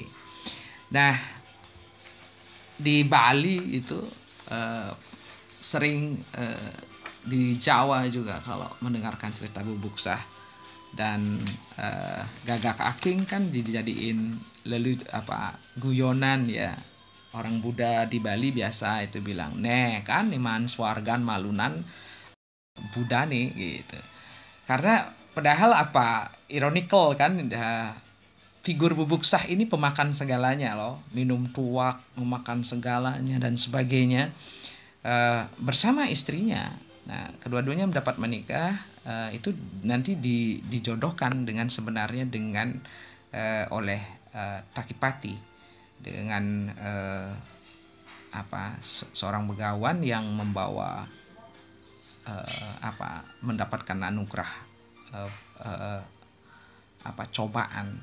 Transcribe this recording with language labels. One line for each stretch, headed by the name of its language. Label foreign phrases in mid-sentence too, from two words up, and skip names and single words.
Indonesian: Nah, di Bali itu sering di Jawa juga kalau mendengarkan cerita Bubuksah dan Gagak Aking kan dijadiin guyonan ya. Orang Buddha di Bali biasa itu bilang, kan
Balinese: iman swargan malunan Buddha
Indonesian: nih gitu. Karena padahal ironikal kan, figur Bubuksah ini pemakan segalanya loh, minum tuak, memakan segalanya dan sebagainya bersama istrinya. Nah, kedua-duanya mendapat menikah, itu nanti dijodohkan dengan sebenarnya dengan oleh Takipati dengan seorang begawan yang membawa mendapatkan anugerah cobaan.